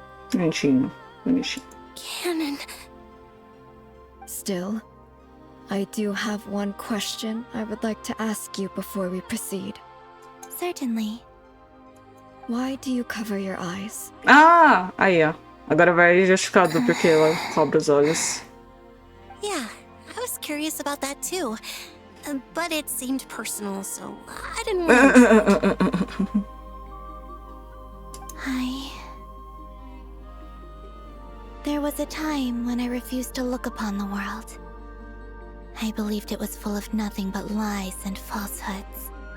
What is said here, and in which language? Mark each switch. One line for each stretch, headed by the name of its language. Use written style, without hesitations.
Portuguese: Bonitinho.
English: Canon. Still, I do have one question I would like to ask you before we proceed. Certainly. Why do you cover your eyes?
Portuguese: Ah, aí ó. Agora vai justificar do porquê ela cobre os olhos.
English: Yeah, I was curious about that too. But it seemed personal, so I didn't want There was a time when I refused to look upon the world. I believed it was full of nothing but lies and falsehoods.